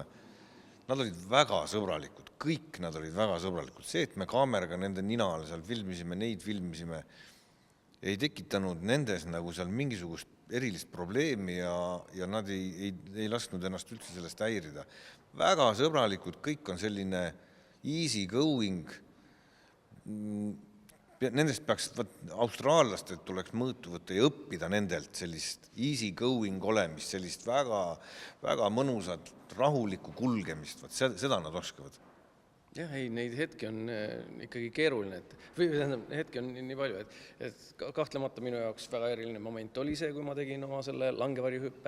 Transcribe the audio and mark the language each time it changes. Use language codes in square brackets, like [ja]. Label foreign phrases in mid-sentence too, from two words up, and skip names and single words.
[et] Nad olid väga sõbralikud, kõik nad olid väga sõbralikud. See, et me kaameraga nende nina all seal filmisime, neid filmisime, ei tekitanud nendes nagu seal mingisugust erilist probleemi ja nad ei lasknud ennast üldse sellest häirida. Väga sõbralikud, kõik on selline [en] easy going. [et] Nendest peaks, austraallastelt tuleks mõõtu võtta ja õppida nendelt sellist [en] easy going [et] olemist, sellist väga, väga mõnusat, rahulikku kulgemist, seda nad oskavad. Jah, ei, neid hetki on ikkagi keeruline, või hetki on nii palju, et kahtlemata minu jaoks väga eriline moment oli see, kui ma tegin oma selle langevarjuhüppe.